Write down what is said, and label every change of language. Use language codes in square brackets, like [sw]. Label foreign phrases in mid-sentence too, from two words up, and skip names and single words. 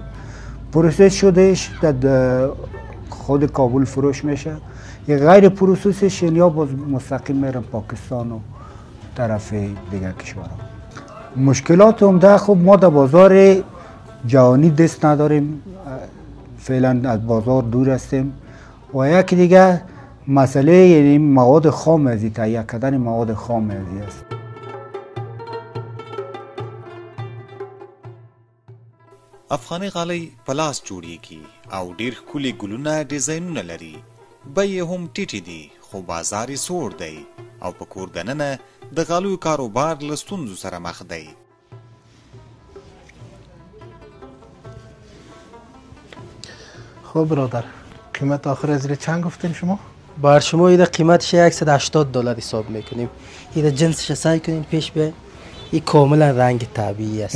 [fa] پروسس شدهش در خود کابل فروش میشه، یه غیر پروسسش یا باز مستقیم میرم پاکستان و طرف دیگر کشورها. مشکلات عمده خب ما در بازار جهانی دست نداریم، فعلا از بازار دور هستیم و یکی دیگه مسئله یعنی مواد خام ازی، تهیه کردن مواد خام ازی است. [ps] افغاني غالۍ په لاس جوړیږي او ډیر ښکلي ګلونه ډیزاینونه لري. بیې هم ټیټې دي خو بازار یې سوړ دی او په کور دننه د غالیو کاروبار له ستونزو سره مخ دی. [fa] خب برادر، قیمت آخر از چند گفتین شما؟ بر شما ایده قیمتش $180 حساب میکنیم. ایده جنسش سعی کنیم پیش به این کاملا رنگ طبیعی است.